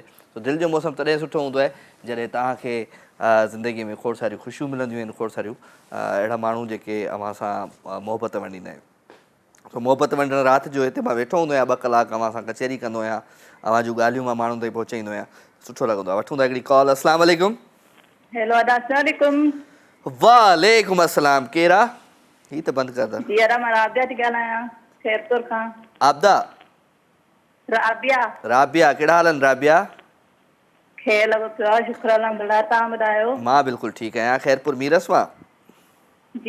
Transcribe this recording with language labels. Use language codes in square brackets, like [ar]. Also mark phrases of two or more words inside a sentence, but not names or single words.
[sd] सो दिलि जो मौसम तॾहिं सुठो हूंदो आहे जॾहिं तव्हांखे ज़िंदगीअ में खोड़ सारियूं ख़ुशियूं मिलंदियूं आहिनि, खोड़ सारियूं अहिड़ा माण्हू जेके अव्हां सां मोहबत वंडींदा आहिनि। सो मोहबत वंडण राति जो हिते मां वेठो हूंदो आहियां, 2 कलाक अव्हां सां कचहरी कंदो आहियां, अव्हां जूं ॻाल्हियूं मां माण्हुनि ताईं पहुचाईंदो आहियां, सुठो लॻंदो आहे। वठूं था हिकिड़ी कॉल। [ar] السلام عليكم. هلو السلام عليكم. وعليكم السلام. [sd] केरु आहे? हीअ त बंदि कर दर। जी यार, मां राबिया थी ॻाल्हायां खैरपुर खां। आबदा? राबिया। राबिया, कहिड़ा हाल आहिनि राबिया? खेल लॻो पियो आहे, [ar] شكر الحمد لله. [sd] तव्हां ॿुधायो? मां बिल्कुलु ठीकु आहियां। खैरपुर मीरस मां? जी।